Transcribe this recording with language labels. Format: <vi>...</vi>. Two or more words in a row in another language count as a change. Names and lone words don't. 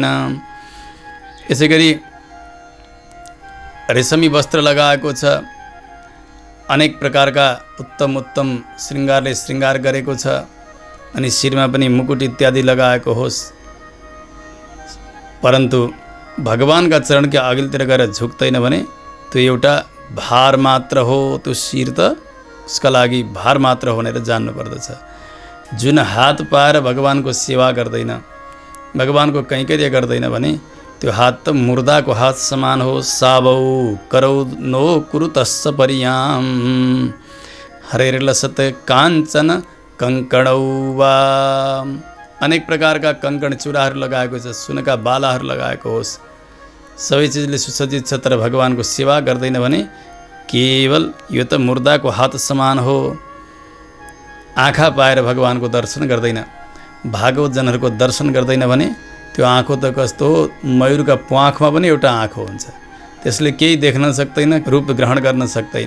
<ne>यसै गरी रेशमी वस्त्र लगाएको छ, अनेक प्रकारका उत्तम उत्तम श्रृङ्गारले श्रृङ्गार गरेको छ, अनि शिरमा पनि मुकुट इत्यादि लगाएको होस्, परन्तु भगवानका चरणका अघिल्तिर गएर झुक्दैन भने त्यो एउटा भार मात्र हो। त्यो शिर त उसका लागि भार मात्र हो भनेर जान्नु पर्दछ। जुन हात पाएर भगवानको सेवा गर्दैन, भगवानको कैङ्कर्य गर्दैन भने त्यो हात त मुर्दाको हात समान हो।</ne> <sa>सावौ करौ नो कुरु तस्स परियाम हरेर्लसत काञ्चन कङ्कणौ वा।</sa> <ne>अनेक प्रकारका कङ्कण चुराहरू लगाएको छ, सुनका बालाहरू लगाएको होस्, सबै चिजले सुसज्जित छ, तर भगवानको सेवा गर्दैन भने केवल यो त मुर्दाको हात समान हो। आँखा पाएर भगवानको दर्शन गर्दैन, भागवत जनहरूको दर्शन गर्दैन भने त्यो आँखो त कस्तो हो, मयूरका प्वाखमा पनि एउटा आँखो हुन्छ, त्यसले केही देख्न सक्दैन, रूप ग्रहण गर्न सक्दैन।</ne>